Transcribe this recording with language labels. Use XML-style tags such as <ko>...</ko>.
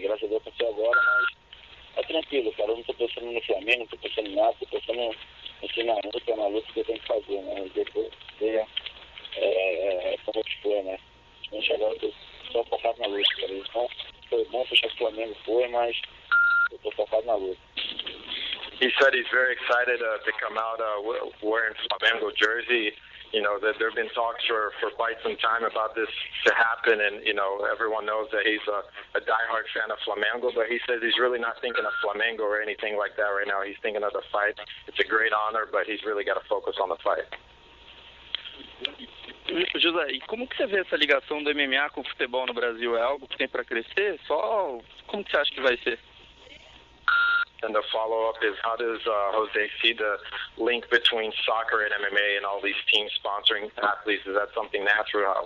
<pt>Graças a Deus aconteceu agora, mas é tranquilo, cara. Eu não estou pensando no Flamengo, não estou pensando em nada, estou pensando na luta que eu tenho que fazer, né? E depois como que foi, né? A gente agora estou só focado na luta, cara. Então foi bom fechar com o Flamengo, mas eu estou focado na luta.</pt> <en>He said he's very excited to come out wearing Flamengo jersey. You know, there have been talks for quite some time about this to happen, and, you know, everyone knows that he's a diehard fan of Flamengo, but he says he's really not thinking of Flamengo or anything like that right now. He's thinking of the fight. It's a great honor, but he's really got to focus on the fight.</en> <pt>José, e como que você vê essa ligação do MMA com o futebol no Brasil? É algo que tem para crescer? Como que você acha que vai ser?</pt> <en>And the follow-up is, how does Jose see the link between soccer and MMA and all these teams sponsoring athletes? Is that something natural?</en>